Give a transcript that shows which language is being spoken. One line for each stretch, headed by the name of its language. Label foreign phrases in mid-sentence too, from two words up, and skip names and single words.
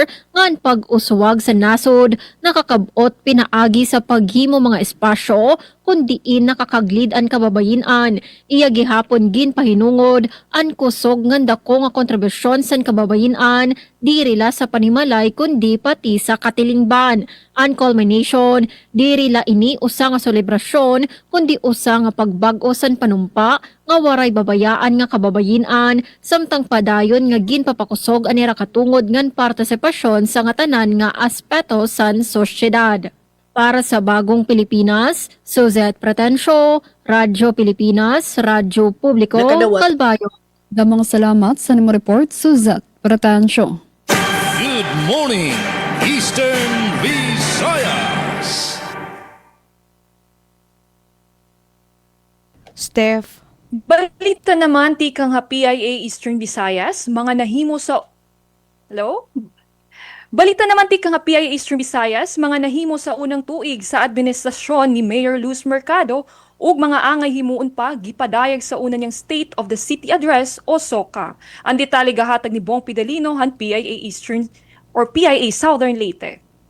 Waray: nga ang pag-uswag sa nasod nakakabot pinaagi sa paghimo mga espasyo kundi nakakaglid ang kababayinan. Iya gihapon gin pahinungod ang kusog ng dako nga kontribusyon sa kababayinan diri la sa panimalay kundi pati sa katilingban. Ang culmination diri la ini usa nga selebrasyon kundi usa nga pagbag-o sa panumpa nga waray babayaan nga kababayinan samtang padayon nga ginpapakusog anira katungod ngan partisipasyon sa nga tanan nga aspeto sa sosyedad. Para sa Bagong Pilipinas, Suzette Pretencio, Radyo Pilipinas, Radyo Publiko, Calbayo. Damang salamat sa nimo report, Suzette Pretencio.
English: Good morning, Eastern Visayas. Steph.
Waray: Balita naman tikang PIA Eastern Visayas, mga nahimo sa...
Cebuano: Hello? Balita naman tikang PIA Eastern Visayas, mga nahimo sa unang tuig sa administrasyon ni Mayor Luz Mercado ug mga angay himuon pa gipadayag sa una niyang State of the City Address o SOCA.
Waray: Ang detalye gahatag ni Bong Pidalino han PIA Eastern or PIA Southern Leyte.